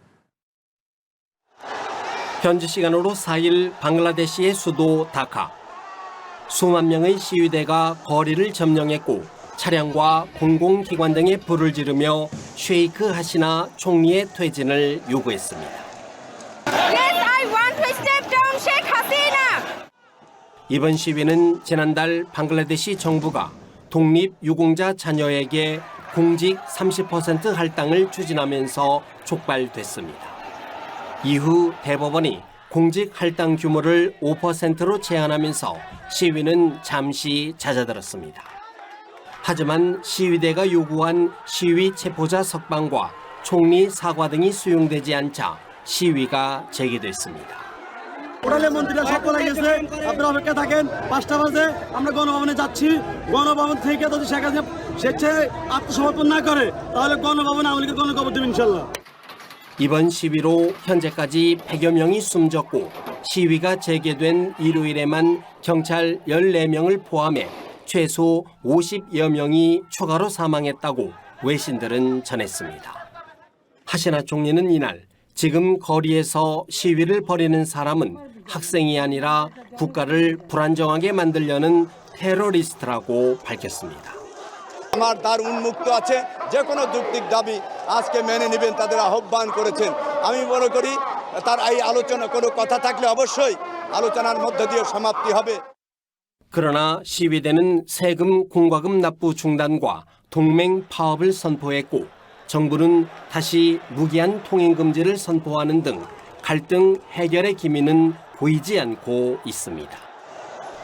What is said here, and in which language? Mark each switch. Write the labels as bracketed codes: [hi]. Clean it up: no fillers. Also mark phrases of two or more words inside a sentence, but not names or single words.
[ko] 현지 시간으로 4일 방글라데시의 수도 다카. 수만 명의 시위대가 거리를 점령했고 차량과 공공기관 등에 불을 지르며 셰이크 하시나 총리의 퇴진을 요구했습니다. [en] Yes, I want to step down Sheikh Hasina. [ko] 이번 시위는 지난달 방글라데시 정부가 독립유공자 자녀에게 공직 30% 할당을 추진하면서 촉발됐습니다. 이후 대법원이 공직 할당 규모를 5%로 제한하면서 시위는 잠시 잦아들었습니다. 하지만 시위대가 요구한 시위 체포자 석방과 총리 사과 등이 수용되지 않자 시위가 재개됐습니다. [bn] প্রধানমন্ত্রীরা সকল গেছে আপনারা অপেক্ষা থাকেন 5টা বাজে আমরা গণভবনে যাচ্ছি গণভবন থেকে যদি শেখ হাসিনা স্বেচ্ছায় আত্মসমর্পণ না করে তাহলে গণভবনে আওয়ামী লীগের গণকবর দেব ইনশাআল্লাহ. [ko] 이번 시위로 현재까지 100여 명이 숨졌고 시위가 재개된 일요일에만 경찰 14명을 포함해 최소 50여 명이 추가로 사망했다고 외신들은 전했습니다. 하시나 총리는 이날 지금 거리에서 시위를 벌이는 사람은 학생이 আনিরা 국가를 불안정하게 만들려는 테러리스트라고 밝혔습니다. [bn] আমার দ্বার উন্মুক্ত আছে যে কোনো যৌক্তিক দাবি আজকে মেনে নেবেন তাদের আহ্বান করেছেন আমি মনে করি তার এই আলোচনা কোনো কথা থাকলে অবশ্যই আলোচনার মধ্য দিয়ে সমাপ্তি হবে. [ko] 그러나 시위대는 세금 공과금 납부 중단과 동맹 파업을 선포했고 정부는 다시 무기한 통행 금지를 선포하는 등 갈등 해결의 기미는 보이지 않고 있습니다.